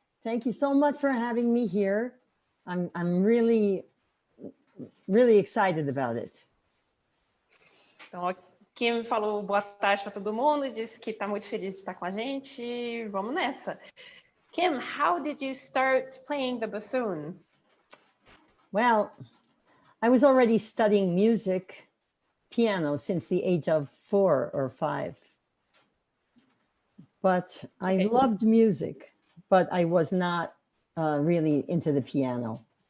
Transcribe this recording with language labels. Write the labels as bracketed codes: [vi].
[en] Thank you so much for having me here. I'm really excited about it. [pt] Então, a Kim falou boa tarde para todo mundo e disse que está muito feliz de estar com a gente. Vamos nessa. [en] Kim, how did you start playing the bassoon? Well, I was already studying music, piano, since the age of 4 or 5. But I loved music, but I was not really into the piano.